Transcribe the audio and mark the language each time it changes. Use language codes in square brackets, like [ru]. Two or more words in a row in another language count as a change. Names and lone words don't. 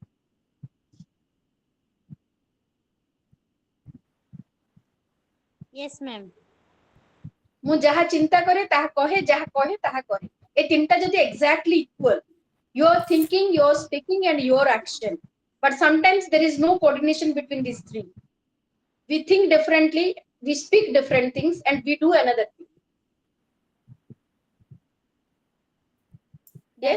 [en] yes ma'am [or] ମୁଁ ଯାହା ଚିନ୍ତା କରେ ତାହା କହେ ତାହା କରେ ଏ ତିନିଟା ଯଦି [en] exactly equal your thinking your speaking and your action but sometimes there is no coordination between these three we think differently we speak different things and we do another thing that